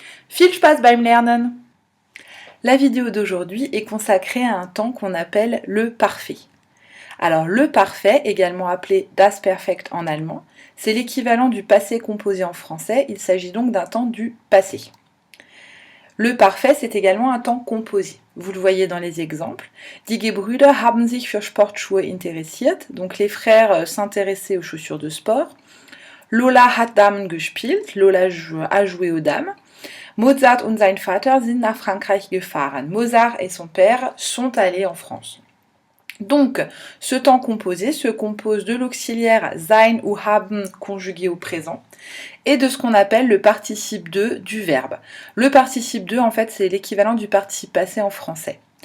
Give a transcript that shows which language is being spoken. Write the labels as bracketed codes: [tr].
[de] Viel Spaß beim Lernen! [fr] La vidéo d'aujourd'hui est consacrée à un temps qu'on appelle le parfait. Alors le parfait, également appelé das Perfekt en allemand, c'est l'équivalent du passé composé en français, il s'agit donc d'un temps du passé. Le parfait, c'est également un temps composé. Vous le voyez dans les exemples. [de] Die Gebrüder haben sich für Sportschuhe interessiert. [fr] Donc les frères s'intéressaient aux chaussures de sport. [de] Lola hat Damen gespielt. [fr] Lola a joué aux dames. [de] Mozart und sein Vater sind nach Frankreich gefahren. [fr] Mozart et son père sont allés en France. Donc, ce temps composé se compose de l'auxiliaire sein ou haben conjugué au présent et de ce qu'on appelle le participe 2 du verbe. Le participe 2, en fait, c'est l'équivalent du participe passé en français.